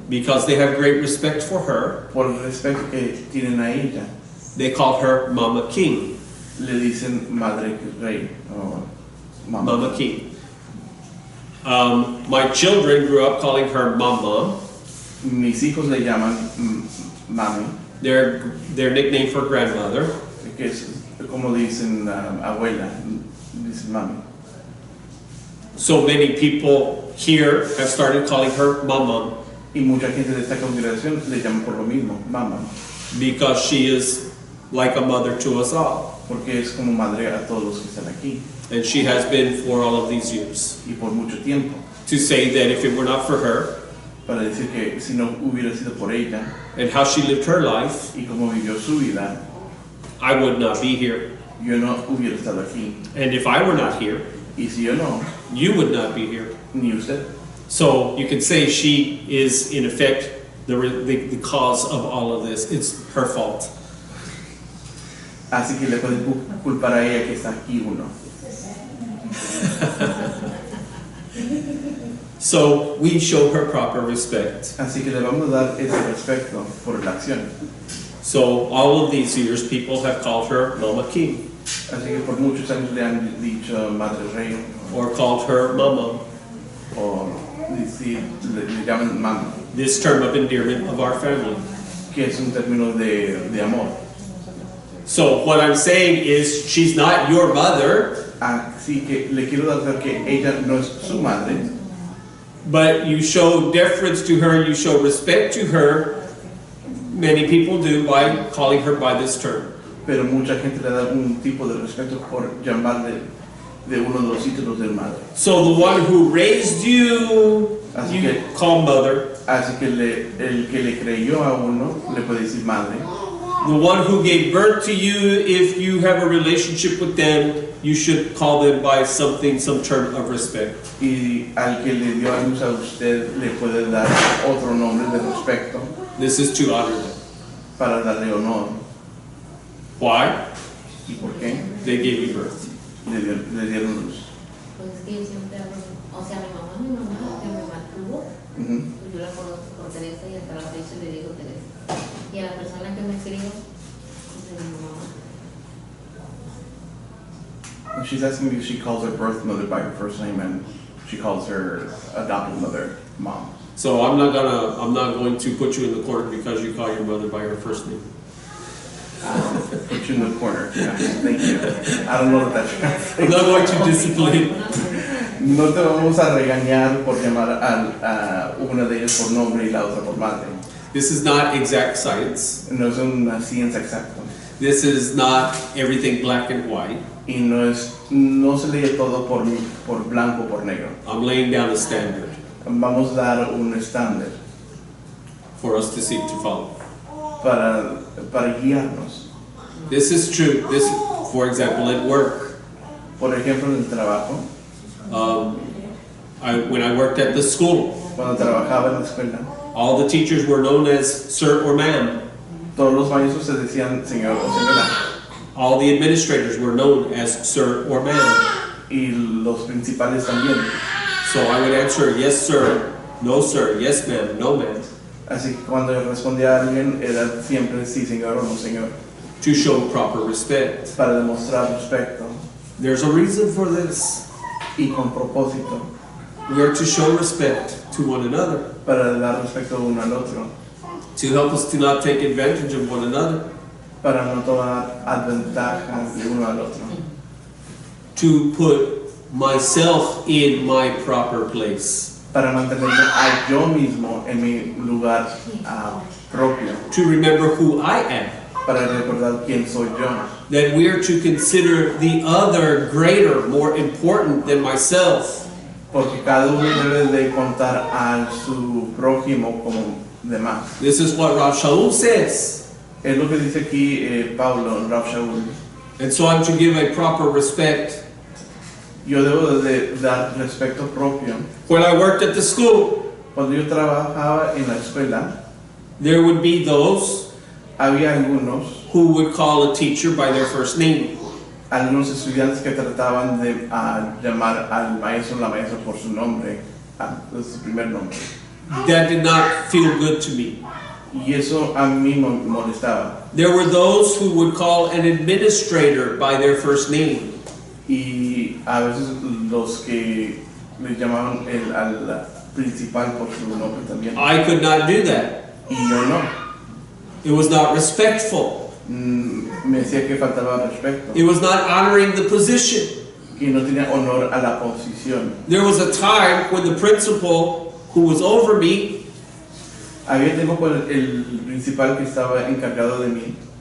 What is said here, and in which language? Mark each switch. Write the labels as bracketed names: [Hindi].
[English] because they have great respect for her, [Spanish] por el respeto que tienen a ella, [English] they call her Mama King. [Spanish] le dicen madre rey o [English] Mama King. My children grew up calling her Mama. [Spanish] Mis hijos le llaman mami, [English] Their nickname for grandmother. [Spanish] que es como le dicen abuela, dicen mami. [English] So many people here have started calling her Mama [Spanish] Y mucha gente de esta congregación le llama por lo mismo, mamá, [English] because she is like a mother to us all. [Spanish] porque es como madre a todos los que están aquí [English] And she has been for all of these years. [Spanish] y por mucho tiempo. [English] To say that if it were not for her [Spanish] Para decir que si no hubiera sido por ella [English] and how she lived her life, [Spanish] y cómo vivió su vida, [English] I would not be here. [Spanish] yo no hubiera estado aquí. [English] And if I were not here, [Spanish] Y si yo no, [English] you would not be here. [Spanish] ni usted. [English] So you could say she is, in effect, the cause of all of this. It's her fault. [Spanish] Así que le pueden culpar a ella que está aquí uno. [English] So we show her proper respect. [Spanish] Así que le vamos a dar ese respeto por la acción. [English] So all of these years, people have called her Mama King [Spanish] Así que por muchos años le han dicho madre rey [English] or called her Mama, [Spanish] o le llaman mamá, [English] this term of endearment of our family. [Spanish] que es un término de amor. [English] So what I'm saying is, she's not your mother, [Spanish] Así que le quiero dar que ella no es su madre, [English] but you show deference to her, you show respect to her. Many people do by calling her by this term. [Spanish] pero mucha gente le da un tipo de respeto por llamarle de uno de los títulos de madre. [English] So the one who raised you, [Spanish] Así [English] you [Spanish] que- [English] call mother. [Spanish] Así que el que le creyó a uno le puede decir madre. [English] The one who gave birth to you, if you have a relationship with them, you should call them by something, some term of respect. [Spanish] Y al que le dio a luz a usted le puede dar otro nombre de respeto [English] This is to honor them. [Spanish] para darle honor. [English] Why? [Spanish] ¿Y por qué? [English] They gave you birth. [Spanish] Le dieron luz. Pues es que yo siempre hablo, o sea, mi mamá que me mantuvo, Ujú. pues yo la conozco por Teresa y hasta la fecha le digo Teresa. Y a la persona que me crió, pues es mi mamá. [English] And she's asking me if she calls her birth mother by her first name and she calls her adopted mother mom. So I'm not going to put you in the corner because you call your mother by her first name. Put you in the corner. Yeah, thank you. I don't know what that I'm translates. not going to discipline. [Spanish] No te vamos a regañar por llamar a una de ellas por nombre y la otra por madre. [English] This is not exact science. [Spanish] No es una ciencia exacta. [English] This is not everything black and white. [Spanish] Y no se lee todo por blanco o por negro. [English] I'm laying down a standard [Spanish] Vamos a dar un estándar [English] for us to seek to follow. [Spanish] para guiarnos. [English] This is true. This, for example, at work. [Spanish] Por ejemplo, en el trabajo, [English] When I worked at the school, [Spanish] cuando trabajaba en la escuela, [English] all the teachers were known as sir or ma'am. [Spanish] todos los maestros se decían señor o señora. [English] All the administrators were known as sir or ma'am. [Spanish] Y los principales también. [English] So I would answer yes sir, no sir, yes ma'am, no ma'am, [Spanish] Así que cuando respondía a alguien era siempre sí señor o no señor. [English] to show proper respect. [Spanish] Para demostrar respeto [English] There's a reason for this. [Spanish] y con propósito. [English] We are to show respect to one another, [Spanish] Para dar respeto uno al otro. [English] to help us to not take advantage of one another, [Spanish] Para no tomar ventaja de uno al otro. [English] to put myself in my proper place, [Spanish] Para mantenerme a yo mismo en mi lugar propio. [English] to remember who I am, [Spanish] Para recordar quién soy yo. [English] that we are to consider the other greater, more important than myself. [Spanish] Porque cada uno debe de contar a su prójimo como demás. [English] This is what Rav Shaul says. [Spanish] Es lo que dice aquí Pablo, Rav Shaul. [English] And so I'm to give a proper respect. [Spanish] Yo debo de dar respeto propio. [English] When I worked at the school, [Spanish] Cuando yo trabajaba en la escuela, [English] there would be those [Spanish] había algunos [English] who would call a teacher by their first name. [Spanish] algunos estudiantes que trataban de llamar al maestro o la maestra por su nombre, de su primer nombre. [English] That did not feel good to me. [Spanish] Y eso a mí me molestaba. [English] There were those who would call an administrator by their first name. [Spanish] Y a veces los que le llamaban al principal por su nombre también. [English] I could not do that. [Spanish] Y yo no. [English] It was not respectful. [Spanish] Me decía que faltaba respeto, [English] It was not honoring the position. [Spanish] que no tenía honor a la posición. [English] There was a time when the principal who was over me [Spanish] Había tiempo cuando el principal que estaba encargado de mí